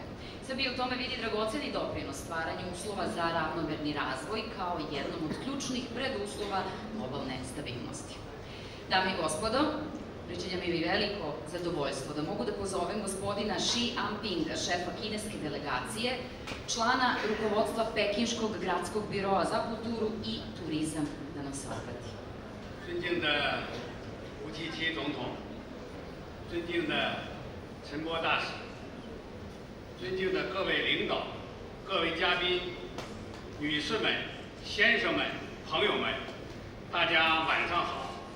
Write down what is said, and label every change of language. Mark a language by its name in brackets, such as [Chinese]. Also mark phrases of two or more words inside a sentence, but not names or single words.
[Serbian] Srbija u tome vidi dragoceni doprinos stvaranju uslova za ravnomerni razvoj kao jednom od ključnih preduslova globalne stabilnosti. Dame i gospodo, pričinja mi veliko zadovoljstvo da mogu da pozovem gospodina Xi Jinpinga, šefa kineske delegacije, člana rukovodstva Pekinškog gradskog biroa za kulturu i turizam, da nam se obrati. [Chinese] 尊敬的吴奇奇总统，尊敬的陈波大使，尊敬的各位领导、各位嘉宾、女士们、先生们、朋友们，大家晚上好。